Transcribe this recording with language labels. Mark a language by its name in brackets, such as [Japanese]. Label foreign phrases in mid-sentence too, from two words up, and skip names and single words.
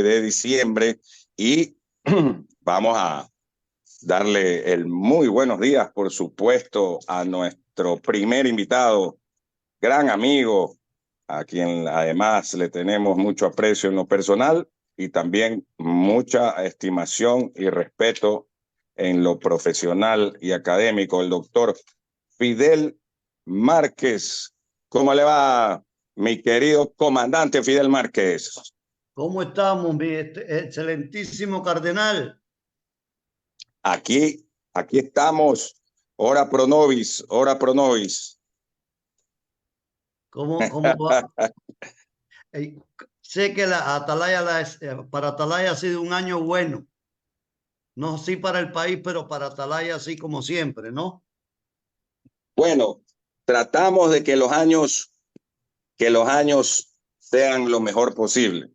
[Spanish] de diciembre y vamos a darle el muy buenos días, por supuesto, a nuestro primer invitado, gran amigo, a quien además le tenemos mucho aprecio en lo personal y también mucha estimación y respeto en lo profesional y académico, el doctor Fidel Márquez. ¿Cómo le va, mi querido comandante Fidel Márquez? ¿Cómo estamos, mi excelentísimo cardenal? Aquí estamos, [Latin] ora pro nobis, ora pro nobis. [Spanish] ¿Cómo va? Eh, Sé que para Atalaya ha sido un año bueno. No así para el país, pero para Atalaya así como siempre, ¿no? Bueno, tratamos de que los años sean lo mejor posible.